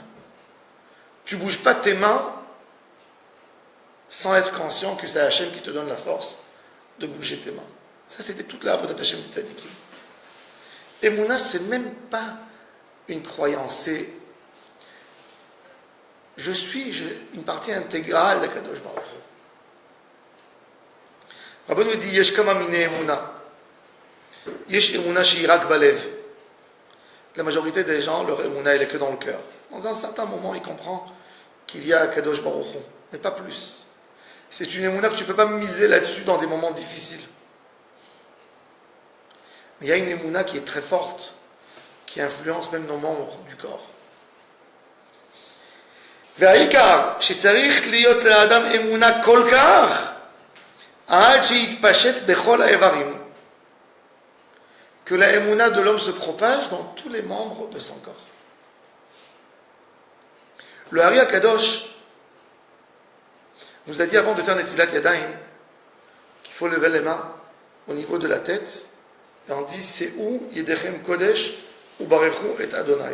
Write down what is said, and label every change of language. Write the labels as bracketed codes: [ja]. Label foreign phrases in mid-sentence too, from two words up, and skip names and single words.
[fr] Tu bouges pas tes mains sans être conscient que c'est Hachem qui te donne la force de bouger tes mains. Ça, c'était toute la [he] עבודת ה [fr] des Tzadikim. Emouna, c'est même pas une croyance, c'est je suis une partie intégrale d' [he] הקדוש ברוך הוא. Rabbeinu dit יש כמה מיני אמונה. יש אמונה שרק בלב. [fr] La majorité des gens, leur Emouna, elle est que dans le cœur. Dans un certain moment, il comprend qu'il y a [he] הקדוש ברוך הוא, [fr] mais pas plus. C'est une Emouna que tu ne peux pas miser là-dessus dans des moments difficiles. Mais il y a une Emouna qui est très forte, qui influence même nos membres du corps. [he] והעיקר שצריך להיות לאדם אמונה כל כך עד שיתפשט בכל האיברים. [fr] Que la émouna de l'homme se propage dans tous les membres de son corps. Le Hari HaKadosh nous a dit avant de faire [he] נטילת ידיים [fr] qu'il faut lever les mains au niveau de la tête et on dit c'est où [he] ידכם קודש ו ברכו את אדוני.